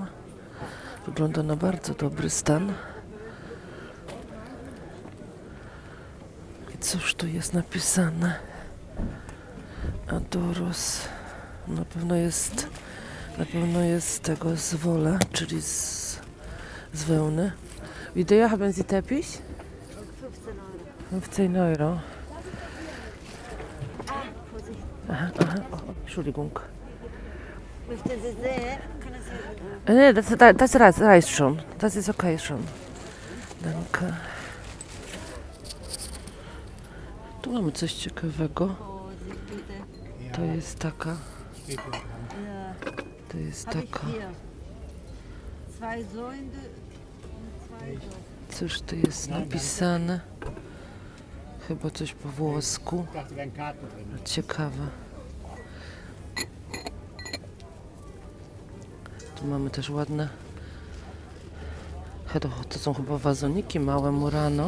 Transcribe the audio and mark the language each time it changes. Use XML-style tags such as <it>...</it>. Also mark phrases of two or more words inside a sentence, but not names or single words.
<pl>Wygląda na bardzo dobry stan. I cóż tu jest napisane? Adoros. Na pewno jest z tego z wola, czyli z wełny.</pl> <de>Wie teuer haben Sie Teppich? 15 euro. Aha, oh, Entschuldigung. Möchten Sie sehen? Können Sie Das reicht schon. Das ist okay schon. Danke.</de> <pl>Tu mamy coś ciekawego.</pl> <de>Oh, Sie bitte.</de> <pl>To jest taka.</pl> <de>Ja,</de> <pl>To jest</pl> <de>habe ich</de> <pl>taka.</pl> <de>hier. Zwei Säunde und zwei so.</de> <pl>Cóż tu jest napisane? Chyba coś po włosku. Ciekawe. Tu mamy też ładne To są chyba wazoniki małe Murano.</pl>